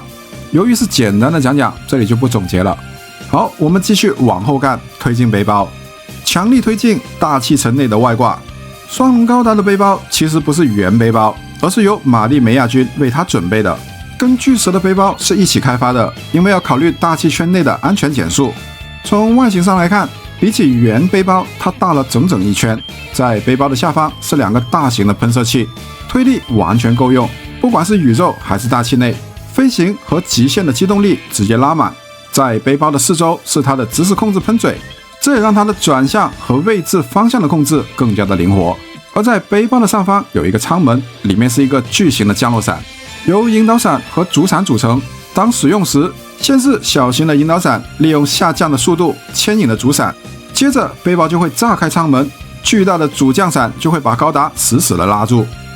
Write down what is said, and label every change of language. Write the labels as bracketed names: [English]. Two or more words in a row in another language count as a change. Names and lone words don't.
[Chinese] 由於是簡單的講講，這裡就不總結了。好，我們繼續往後看，推進背包，強力推進大氣層內的外掛。雙龍高達的背包其實不是原背包，而是由瑪麗梅亞軍為它準備的，跟巨蛇的背包是一起開發的，因為要考慮大氣圈內的安全減速。從外形上來看，比起原背包，它大了整整1圈。在背包的下方是2個大型的噴射器，推力完全夠用，不管是宇宙還是大氣內，飛行和極限的機動力直接拉滿。在背包的四周是它的直視控制噴嘴，這也讓它的轉向和位置方向的控制更加的靈活。而在背包的上方有一個艙門，裡面是一個巨型的降落傘，由引導傘和主傘組成。當使用時，先是小型的引導傘利用下降的速度牽引了主傘，接着背包就會炸開艙門，巨大的主降傘就會把高達死死的拉住。